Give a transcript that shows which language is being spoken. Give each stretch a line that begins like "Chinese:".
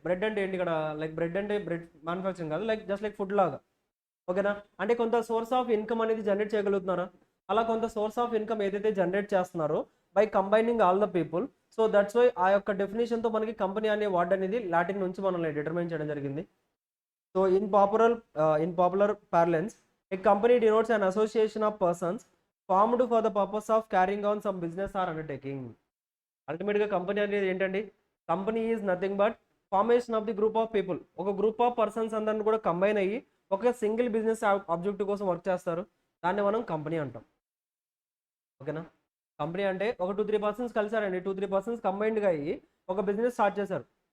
Telugu: Bread అంటే ఏంటి ఇక్కడ, లైక్ బ్రెడ్ అంటే బ్రెడ్ మ్యానుఫ్యాక్చరింగ్ కాదు, లైక్ జస్ట్ లైక్ ఫుడ్ లాగా. ఓకేనా, అంటే కొంత సోర్స్ ఆఫ్ ఇన్కమ్ అనేది జనరేట్ చేయగలుగుతున్నారా, అలా కొంత సోర్స్ ఆఫ్ ఇన్కమ్ ఏదైతే జనరేట్ చేస్తున్నారో
English: By combining all the people. So that's why
Telugu: ఆ యొక్క డెఫినేషన్తో మనకి కంపెనీ అనే వర్డ్ అనేది లాటిన్ నుంచి మనల్ని డిటర్మైన్ చేయడం జరిగింది.
English: So in popular parlance, a company denotes an association of persons formed for the purpose of carrying on some business or undertaking.
Telugu: అల్టిమేట్గా కంపెనీ అనేది ఏంటండి,
English: Company is nothing but formation of the group of people.
Telugu: ఒక group of persons అందరిని కూడా combine అయ్యి ఒక single business objective కోసం work చేస్తారు. దాన్ని మనం కంపెనీ అంటాం. ఓకేనా, కంపెనీ అంటే ఒక 2-3 పర్సన్స్ కలిసారండి, 2-3 పర్సన్స్ కంబైన్డ్గా అయ్యి ఒక బిజినెస్ స్టార్ట్ చేశారు.